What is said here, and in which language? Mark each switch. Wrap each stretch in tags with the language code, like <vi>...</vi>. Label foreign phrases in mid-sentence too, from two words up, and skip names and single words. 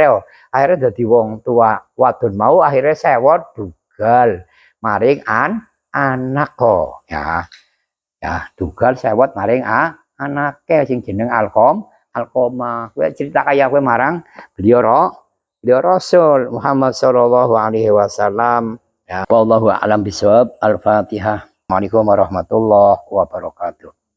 <jv>Akhirnya dadi wong tua wadon mau akhirnya sewot dugal maring anak kok ya. Ya dugal sewot maring anake sing jeneng Alqamah. Kowe cerita kaya kowe marang beliau Rasul Muhammad</jv> <ar>صلى الله عليه وسلم. يا والله أعلم بالصواب. Al-Fatihah. السلام عليكم ورحمة الله وبركاته.</ar>